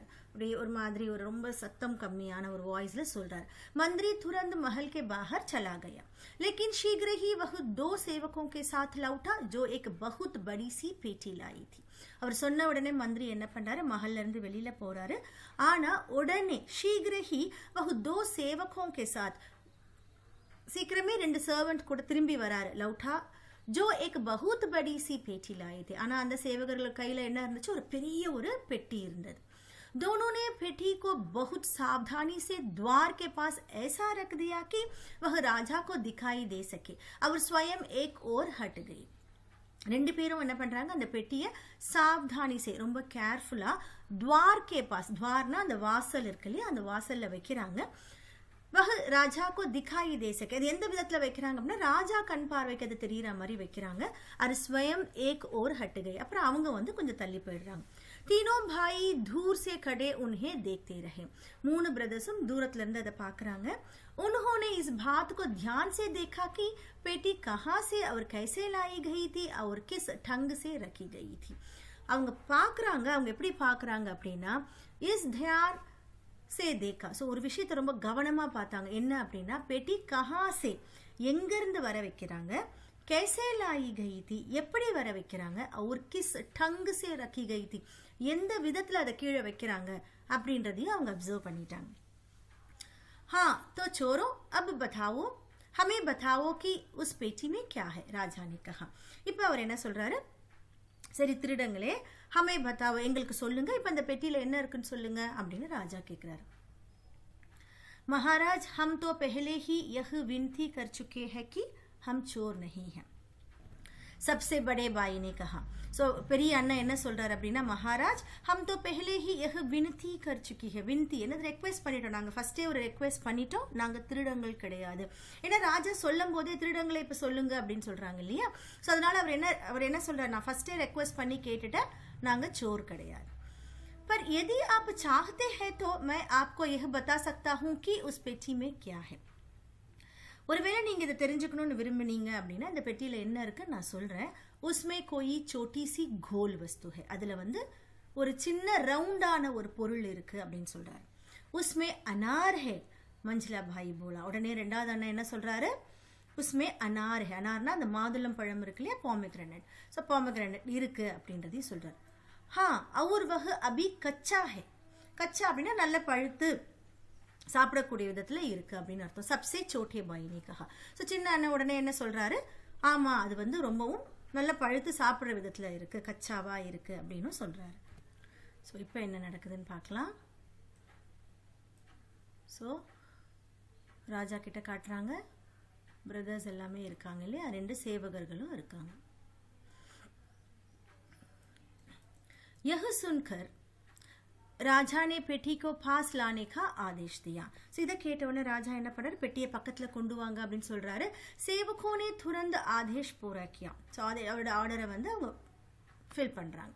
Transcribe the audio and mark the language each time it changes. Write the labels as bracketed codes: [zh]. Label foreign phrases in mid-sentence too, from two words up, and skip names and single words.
[ta] அப்படி ஒரு மாதிரி ஒரு ரொம்ப சத்தம் கம்மியான ஒரு வாய்ஸ்ல சொல்றாரு. [hi] मंत्री तुरंत महल के बाहर चला गया, लेकिन शीघ्र ही वह 2 सेवकों के साथ लौटा जो एक बहुत बड़ी सी पेटी लाई थी. [ta] அவர் சொன்ன உடனே மந்திரி என்ன பண்றாரு, மஹல்ல இருந்து வெளியில போறாரு. ஆனா உடனே [hi] शीघ्र ही वह 2 सेवकों के साथ [ta] சீக்கிரமே 2 சர்வன்ட் கூட திரும்பி வராரு. [hi] லவுட்டா जो एक बहुत बड़ी सी पेटी लाई थी. [ta] ஆனா அந்த சேவகர்கள் கையில என்ன இருந்துச்சு, ஒரு பெரிய ஒரு பெட்டி இருந்தது. [hi] दोनों ने पेटी को बहुत सावधानी से द्वार के पास ऐसा रख दिया कि वह राजा को दिखाई दे सके और स्वयं एक ओर हट गई. [ta] 2 பேரும் என்ன பண்றாங்க, அந்த பெட்டியை [hi] सावधानी से [ta] ரொம்ப கேர்ஃபுல்லா [hi] द्वार के पास, [ta] द्वारனா அந்த வாசல் இருக்கு இல்லையா, அந்த வாசல்ல வைக்கிறாங்க. [hi] वह राजा को दिखाई दे सके. [ta] அது எந்த விதத்துல வைக்கிறாங்க அப்படின்னா, ராஜா கண் பார்வைக்கு அது தெரியற மாதிரி வைக்கிறாங்க. [hi] அது स्वयं एक ओर हट गई. [ta] அப்புறம் அவங்க வந்து கொஞ்சம் தள்ளி போயிடுறாங்க. [hi] तीनों भाई दूर से खड़े उन्हें देखते रहे. [ta] 3 பிரதர்ஸும் தூரத்துல இருந்து அதை பார்க்கறாங்க. [hi] उन्होंने इस बात को ध्यान से देखा कि पेटी कहां से और कैसे लाई गई थी और किस ढंग से रखी गई थी. [ta] அவங்க பார்க்கறாங்க. அவங்க எப்படி பார்க்கறாங்க அப்படின்னா, [hi] इस ध्यान से देखा. [ta] சோ ஒரு விஷயத்தை ரொம்ப கவனமா பார்த்தாங்க. என்ன அப்படின்னா, [hi] पेटी कहां से [ta] எங்க இருந்து வர வைக்கிறாங்க, [hi] कैसे लाई गई थी [ta] எப்படி வர வைக்கிறாங்க, [hi] और किस ढंग से रखी गई थी [ta] எந்த விதத்துல அதை கீழே வைக்கிறாங்க அப்படின்றதையும் அவங்க அப்சர்வ் பண்ணிட்டாங்க. [hi] हाँ तो चोरों अब बताओ, हमें बताओ कि उस पेटी में क्या है, राजा ने कहा. [ta] இப்போ அவர் என்ன சொல்றாரு, சரி திருடங்களே, [hi] हमें बताओ [ta] எங்களுக்கு சொல்லுங்க, இப்போ அந்த பெட்டியில என்ன இருக்குன்னு சொல்லுங்க அப்படின்னு ராஜா கேக்குறாரு. [hi] महाराज हम तो पहले ही यह विनती कर चुके हैं कि हम चोर नहीं हैं, सबसे बड़े भाई ने कहा. सो [ta] பெரிய அண்ணன் என்ன சொல்றாரு அப்படின்னா, மகாராஜ் [hi] हम तो पहले ही यह विनती कर चुकी है. [ta] विनती என்ன, ரெக்வெஸ்ட் பண்ணிட்டோம், நாங்க ஃபர்ஸ்டே ஒரு ரெக்வெஸ்ட் பண்ணிட்டோம், நாங்க திருடங்கள் கிடையாது. ஏன்னா ராஜா சொல்லும் போதே திருடங்களை இப்ப சொல்லுங்க அப்படின்னு சொல்றாங்க இல்லையா. சோ அதனால அவர் என்ன சொல்றாரு, நான் ஃபர்ஸ்டே ரெக்வெஸ்ட் பண்ணி கேட்டுட்டேன், நாங்க चोर கிடையாது. [hi] पर यदि आप चाहते हैं तो मैं आपको यह बता सकता हूं कि उस पेटी में क्या है. [ta] ஒருவேளை நீங்க இதை தெரிஞ்சுக்கணும்னு விரும்புனீங்க அப்படின்னா, இந்த பெட்டியில என்ன இருக்கு நான் சொல்றேன். [hi] उसमें कोई छोटी सी गोल वस्तु है. [ta] அதுல வந்து ஒரு சின்ன ரவுண்டான ஒரு பொருள் இருக்கு அப்படின்னு சொல்றாரு. [hi] उसमें अनार है, मंझला भाई बोला. [ta] உடனே ரெண்டாவது அண்ணன் என்ன சொல்றாரு, [hi] उसमें अनार है. [ta] अनारனா அந்த மாதுளம் பழம் இருக்கு இல்லையா, pomegranate. சோ pomegranate இருக்கு அப்படின்றதையும் சொல்றாரு. [hi] हाँ और वह अभी कच्चा है. [ta] கச்சா அப்படின்னா நல்ல பழுத்து சாப்பிடக்கூடிய விதத்துல இருக்கு அப்படின்னு அர்த்தம். [hi] सबसे छोटे भाई ने कहा. [ta] சோ சின்ன அண்ணன் உடனே என்ன சொல்றாரு, ஆமா அது வந்து ரொம்பவும் நல்ல பழுத்து சாப்பிடுற விதத்துல இருக்கு, கச்சாவா இருக்கு அப்படின்னு சொல்றாரு. சோ இப்போ என்ன நடக்குதுன்னு பார்க்கலாம். சோ ராஜா கிட்ட காட்டுறாங்க, பிரதர்ஸ் எல்லாமே இருக்காங்க இல்லையா, 2 சேவகர்களும் இருக்காங்க. [hi] यह सुनकर ராஜா ने पेटी को पास लाने का आदेश दिया. [ta] सो இத கேட்டவனே ராஜா என்ன பண்றாரு, பெட்டியை பக்கத்துல கொண்டு வாங்க அப்படின்னு சொல்றாரு. [hi] सेवकों ने तुरंत आदेश पूरा किया. [ta] சோ அவரோட ஆர்டரை வந்து அவங்க ஃபில் பண்றாங்க.